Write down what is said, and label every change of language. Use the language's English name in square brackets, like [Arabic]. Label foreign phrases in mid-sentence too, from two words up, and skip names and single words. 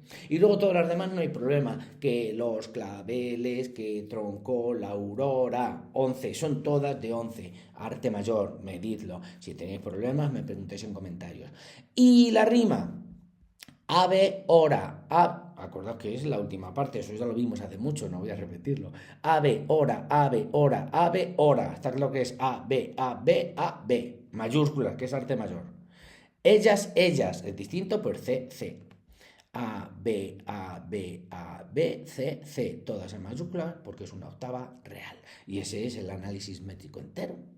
[Spanish] Y luego todas las demás no hay problema. Que los claveles, que troncó, la aurora, 11. Son todas de 11. Arte mayor, medidlo. Si tenéis problemas, me preguntéis en comentarios. Y la rima. Ave, hora. Acordaos que es la última parte. Eso ya lo vimos hace mucho, no voy a repetirlo. Ave, hora, ave, hora, ave, hora. Está claro que es A, B, A, B, A, B. Mayúsculas, que es arte mayor. Ellas, es distinto, pues C, C. A, B, A, B, A, B, C, C. Todas en mayúsculas porque es una octava real. Y ese es el análisis métrico entero.